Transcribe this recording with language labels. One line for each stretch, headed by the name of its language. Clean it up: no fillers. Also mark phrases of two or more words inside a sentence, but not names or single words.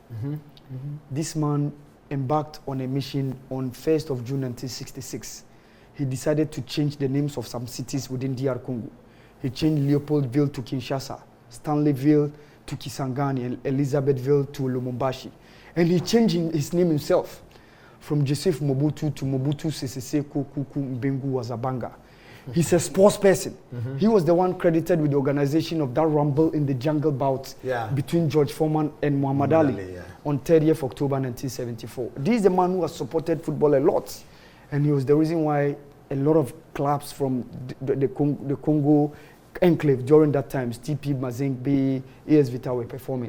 English: This man embarked on a mission on 1st of June 1966. He decided to change the names of some cities within DR Congo. He changed Leopoldville to Kinshasa, Stanleyville to Kisangani, and Elizabethville to Lumumbashi. And he changed his name himself from Joseph Mobutu to Mobutu Sese Seko Kuku Mbengu Wazabanga. He's a sports person. He was the one credited with the organization of that rumble in the jungle bout between George Foreman and Muhammad Ali on 30th October 1974. This is the man who has supported football a lot. And he was the reason why a lot of clubs from the Congo enclave during that time, TP Mazembe, AS Vita were performing.